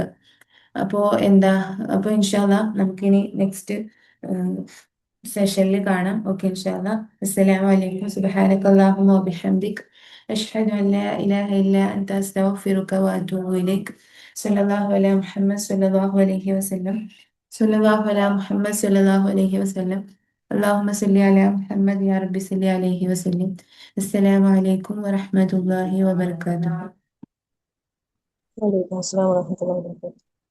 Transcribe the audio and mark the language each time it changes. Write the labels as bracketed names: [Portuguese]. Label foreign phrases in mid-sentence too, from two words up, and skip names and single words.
[Malayalam] അപ്പോൾ എന്താ, അപ്പോൾ ഇൻഷാല്ലാ നമുക്കിനി [English] next session [Malayalam] കാണാം. [Arabic] ഓക്കെ, إن شاء الله. السلام عليكم. سبحانك اللهم وبحمدك أشهد أن لا إله إلا أنت أستغفرك وأتوب إليك. صلى الله على محمد صلى الله عليه وسلم. صلى الله على محمد صلى الله عليه وسلم. اللهم صل على محمد يا رب صل عليه وسلم. السلام عليكم ورحمة الله وبركاته. وعليكم السلام ورحمة الله وبركاته.